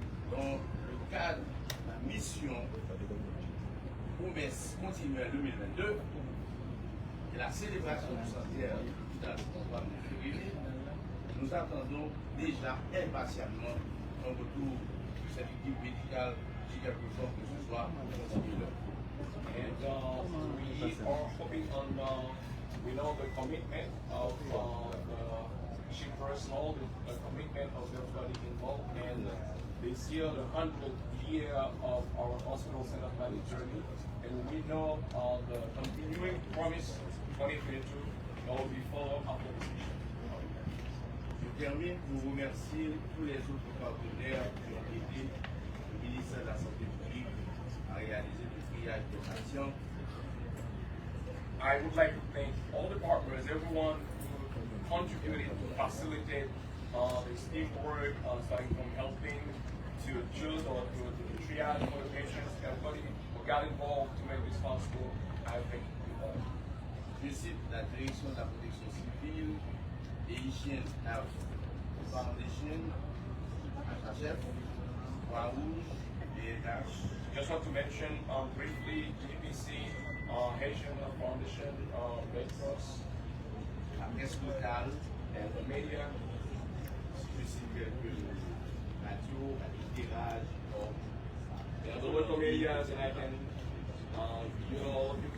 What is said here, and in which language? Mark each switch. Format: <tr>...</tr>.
<fr>Dans le cadre de la mission promesse continuelle 2022 et la célébration du centenaire dans le programme de février, nous attendons déjà impatiemment un retour de cette équipe médicale si quelque chose que ce soit continue leur cours.</fr> <en>And we are hoping on, we know the commitment of the ship personnel, the commitment of everybody involved, and this year, the 100th year of our hospital center planning journey, and we know the continuing promise 2022 will be followed after this mission.</en> <fr>Je termine pour remercier tous les autres partenaires qui ont aidé le ministère de la Santé publique à réaliser le triage des patients.</fr> <en>I would like to thank all the partners, everyone who contributed to facilitate this teamwork, starting from helping to choose or to triage for the patients. Everybody who got involved to make this possible, I thank you all.</en> <fr>Je cite la direction de la protection civile et Hygiène Health Foundation, HHF, Croix-Rouge, BNH,</fr> <en>Just want to mention briefly GPC, Haitian Foundation, Red Cross,</en> <fr>la presse locale,</fr> <en>and the media.</en> <fr>je cite quelques radio, éclairage,</fr> <en>The local medias, and I can, you know,</en>